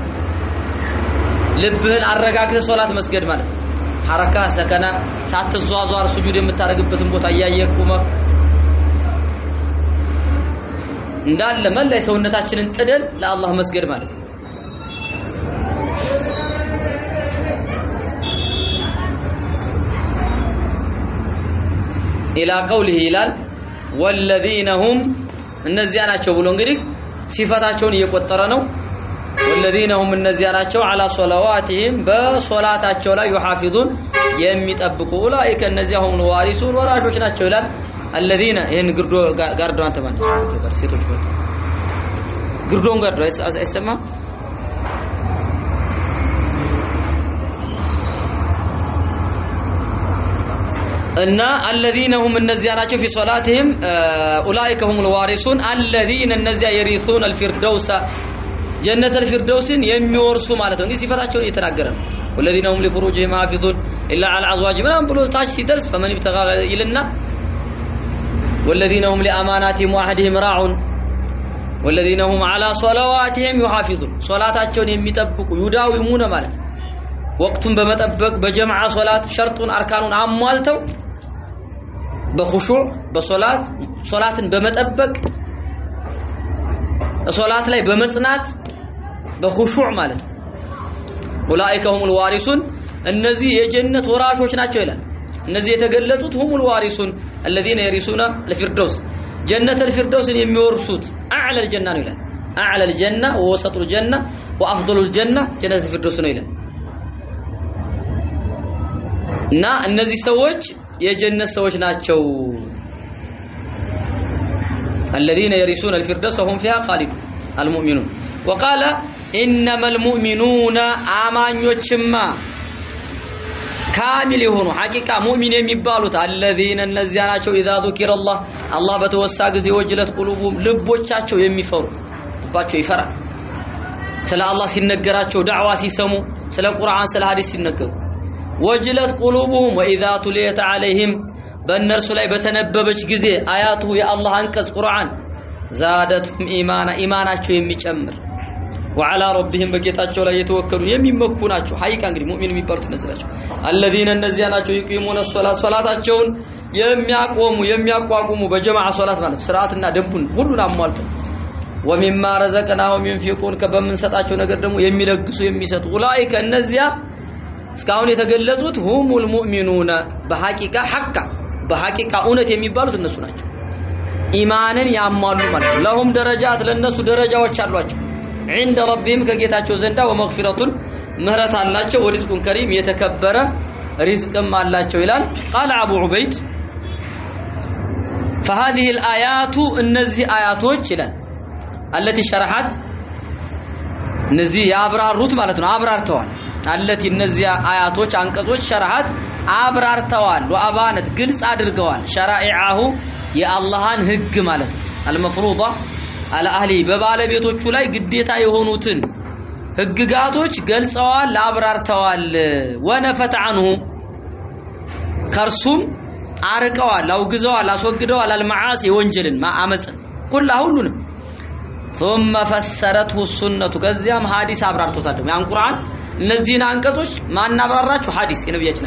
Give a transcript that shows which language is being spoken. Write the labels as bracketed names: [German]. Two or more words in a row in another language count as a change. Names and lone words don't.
[Amharic] ልብህን አረጋግተህ ሶላት መስገድ ማለት ነው [Arabic] حركة سكنة [Amharic] ሳትዟዟር ስጁድ የምታረግበትን ቦታ ያያየቁመ እንዳለ መላይ ሰውነታችንን ጥደን ለአላህ መስገድ ማለት ነው [Arabic] إلى قوله [Amharic] ይላል [Arabic] والذين هم [Amharic] እነዚያ ናቸው ብሎ እንግዲህ ሲፈታቸውን እየቆጠረ ነው [Arabic] والذين هم [Amharic] እነዚያ ናቸው [Arabic] على صلواتهم [Amharic] በሶላታቸው ላይ يحافظون የሚጠብቁ ኡላኢከ እነዚያ [Arabic] هم الوارثون [Amharic] ወራሾች ናቸው ይላል الذين ይሄን ግርዶ ጋርዶ አንተ ማለት ነው ሴቶች ወጥ ግርዶን ጋርዶ አይሰማ [Arabic] ان الذين هم النزيا ናቸው في صلاتهم اولئك هم الوارثون الذين النزيا يرثون الفردوس جنة [Amharic] الفردوس የሚወርሱ ማለት ነው እንግዲህ ሲፈታቸውን እየተናገረ ነው [Arabic] والذين هم لفروجهم حافظون الا على ازواجهم [Amharic] ምናምን ብሎ ታች ሲደርስ [Arabic] فمن ابتغى [Amharic] ይልና [Arabic] والذين هم لاماناتهم وعهدهم راعون والذين هم على صلواتهم يحافظون [Amharic] ሶላታቸውን የሚጠብቁ ይዳዊሙነ ማለት ወቅቱን በመጠበቅ በጀማዓ ሶላት ሸርጡን አርካኑን አሟልተው በኹሹዕ በሶላት ሶላትን በመጠበቅ ሶላት ላይ በመጽናት በኹሹዕ ማለት [Arabic] أولئك هم الوارثون [Amharic] እነዚህ የጀነት ወራሾች ናቸው ይላል እነዚህ የተገለጡት [Arabic] هم الوارثون الذين يرثون الفردوس جنة الفردوس [Amharic] የሚወርሱት [Arabic] اعلى الجنة [Amharic] ነው ይላል [Arabic] اعلى الجنة ووسط الجنة وافضل الجنة جنة الفردوس [Amharic] ነው ይላል እና እነዚህ ሰዎች የጀነት ሰዎች ናቸው [Arabic] الذين يرثون الفردوس وهم فيها خالدون المؤمنون وقال انما المؤمنون [Amharic] አማኞችማ ካሚል የሆኑ [Arabic] حقيقة مؤمن [Amharic] የሚባሉት الذين እነዚያ ናቸው اذا [Arabic] ذكر الله الله [Amharic] በተወሳ ጊዜ [Arabic] وجلت قلوبهم [Amharic] ልቦቻቸው የሚፈሩ ልባቸው ይፈራል ስለ አላህ ሲነገራቸው ዳዕዋ ሲሰሙ ስለ ቁርአን ስለ ሐዲስ ሲነገሩ [Arabic] وجلت قلوبهم واذا تليت عليهم [Amharic] በእነርሱ ላይ በተነበበች ጊዜ አያቱ የአላህ አንቀጽ ቁርአን زادتهم ኢማናቸው የሚጨምር [Arabic] وعلى ربهم [Amharic] በጌታቸው ላይ የተወከሉ የሚመኩ ናቸው ሐቂቃ እንግዲህ ሙእሚን የሚባሉት እነዚህ ናቸው الذين እነዚያ ናቸው [Arabic] يقيمون الصلاه [Amharic] ሶላታቸውን የሚያቋቁሙ በጀማዓ ሶላት ማለት ስርዓትና ደንቡን ሁሉን አሟልተው [Arabic] ومما رزقناهم ينفقون [Amharic] ከበምንሰጣቸው ነገር ደግሞ የሚለግሱ የሚሰጡ ኡላኢከ እነዚያ እስካሁን የተገለጹት [Arabic] هم المؤمنون [Amharic] በሐቂቃ እውነት የሚባሉት እነሱ ናቸው ኢማንን ያሟሉ ማለት ነው [Arabic] لهم درجات [Amharic] ለነሱ ደረጃዎች አሏቸው [Arabic] عند ربهم [Amharic] ከጌታቸው ዘንዳ ወመግፊረቱን ምህረት አላቸው [Arabic] ورزق كريم [Amharic] የተከበረ ሪዝቅም አላቸው ይላል [Arabic] قال ابو عبيد فهذه الايات [Amharic] እነዚህ አያቶች ይላል [Arabic] التي شرحت [Amharic] እነዚህ ያብራሩት ማለት ነው አብራርተዋል التي እነዚህ አያቶች አንቀጾች شرحت አብራርተዋል ወአባነት ግልጽ አድርገዋል شرائعه የአላህን ህግ ማለት [Arabic] المفروضه على اهلي [Amharic] በባለቤቶቹ ላይ ግዴታ የሆኑትን ህግጋቶች ገልጸዋል አብራርተዋል [Arabic] ونفت عنه [Amharic] ከርሱም አርቀዋል አውግዘዋል አስወግደዋል المعاصي ወንጀልን ማአመጽን ሁሉንም [Arabic] ثم فسرته السنه [Amharic] ከዚያም ሐዲስ አብራርቶታል ያን ቁርአን እነዚህን አንቀጾች ማን አብራራቸው ሐዲስ የነብያችን